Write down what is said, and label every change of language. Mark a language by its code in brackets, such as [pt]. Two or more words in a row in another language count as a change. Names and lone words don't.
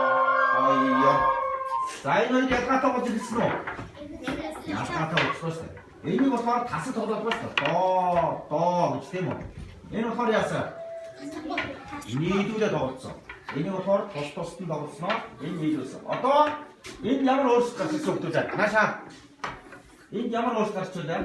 [ko] 자, 이거 이제 갖다 붙일 수 없어. 갖다 붙였어. [mn] Энийг болохоор тасаг тоглоод байна шүү дээ. Доо гэж тийм үү? Энэ болохоор яасан? Нийлүүлээ тоглосон. Энийг болохоор тусад нь тоглосноо энэ нийлүүлсэн. Одоо энэ ямар өөрчлөлт гарч ирсэн хүмүүс байна? Наашаа. Энд ямар өөрчлөлт гарч ирсэн?